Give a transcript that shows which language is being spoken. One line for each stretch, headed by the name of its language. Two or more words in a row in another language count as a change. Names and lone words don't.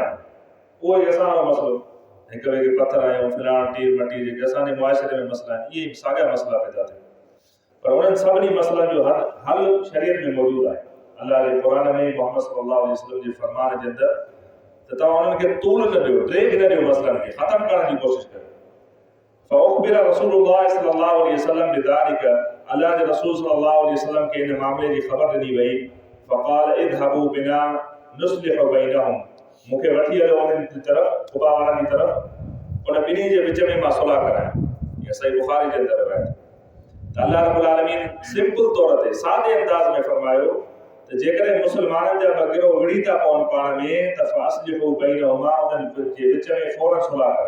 Sindhi: उहो ई असांजो मसइलो, हिक ॿिए खे पथर आहियूं, फिलाण टीर मटी जेके असांजे मुआशिरे में मसइला आहिनि, इहे साॻिया मसइला पैदा थियनि। पर उन्हनि सभिनी मसइलनि जो हल शरीयत में मौजूदु आहे। अल्लाह जे क़ुरान में मोहम्मद
Arabic: صلى الله عليه وسلم
Sindhi: जे फरमान जे अंदर त तव्हां उन्हनि खे तूल न ॾियो, ड्रेग न ॾियो, मसइलनि खे ख़तमु करण जी कोशिशि कयो।
Arabic: فأخبر رسول الله صلى الله عليه وسلم بذلك,
Sindhi: अल्लाह जे रसूल
Arabic: صلى الله عليه وسلم
Sindhi: खे इन मामले जी ख़बर ॾिनी वई।
Arabic: فقال اذهبوا بنا نصلح بينهم,
Sindhi: मूंखे वठी हलो उन्हनि जी तरफ़, क़ुबा वारनि जी तरफ़, उन ॿिन्ही जे विच में मां सुलह करायां। इहा सही बुखारी जे अंदर रवायत। त
Arabic: الله رب العالمين
Sindhi: सिंपल तौर ते सादे अंदाज़ में फरमायो त जेकॾहिं मुसलमाननि जा ॿ गिरोह विड़ी था पवनि पाण में, त
Arabic: فأصلحوا بينهما,
Sindhi: उन्हनि जे विच में फ़ौरन सुलह कराए।